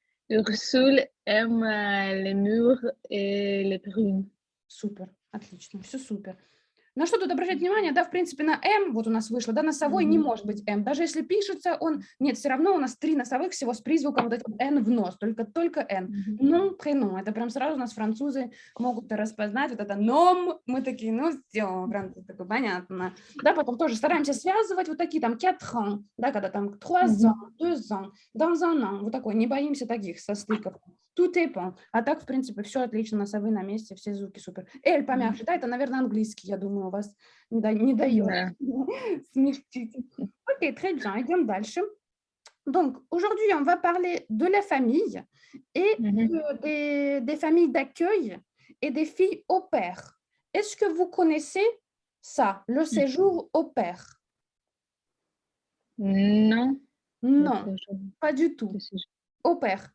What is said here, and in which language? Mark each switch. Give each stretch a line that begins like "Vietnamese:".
French: Ursule aime les murs et les prunes.
Russian: Супер, отлично, все супер. На что тут обращать внимание? Да, в принципе, на М, вот у нас вышло, да, носовой не может быть М. Даже если пишется он, нет, все равно у нас 3 носовых всего с призвуком вот этим Н в нос, только Н. Ном, prénom, это прям сразу у нас французы могут распознать, вот это ном, мы такие, ну все, прям такое понятно. Да, потом тоже стараемся связывать вот такие там 4 ans, да, когда там
French: 3 ans, 2 ans, dans un an,
Russian: вот такой, не боимся таких состыков.
French: Tout dépend.
Russian: А так, в принципе, все отлично, носовые на месте, все звуки супер. Эль помягче, да, это, наверное, английский, я думаю, у вас не дает смягчить. Окей,
French: très bien,
Russian: идем дальше.
French: Donc, aujourd'hui, on va parler de la famille et des familles d'accueil et des filles au pair. Est-ce que vous connaissez ça, le séjour au pair? Non. Non, pas du tout. Au pair.